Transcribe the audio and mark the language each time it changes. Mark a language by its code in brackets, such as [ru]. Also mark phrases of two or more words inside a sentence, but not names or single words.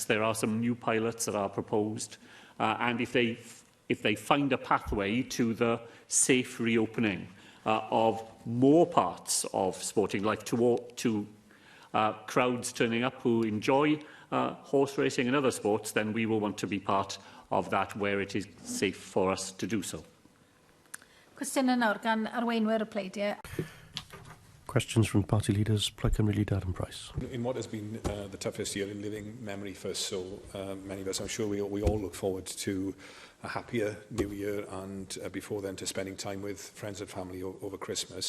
[en] There are some new pilots that are proposed, and if they find a pathway to the safe reopening of more parts of sporting life to crowds turning up who enjoy horse racing and other sports, then we will want to be part of that where it is safe for us to do so. [cy] Cwestiwn yn nawr gan arweinwyr y pleidiau. [en] Questions from party leaders, Plaid Cymru leader Adam Price. In what has been the toughest year in living memory for so many of us, I'm sure we all look forward to a happier new year and before then to spending time with friends and family over Christmas.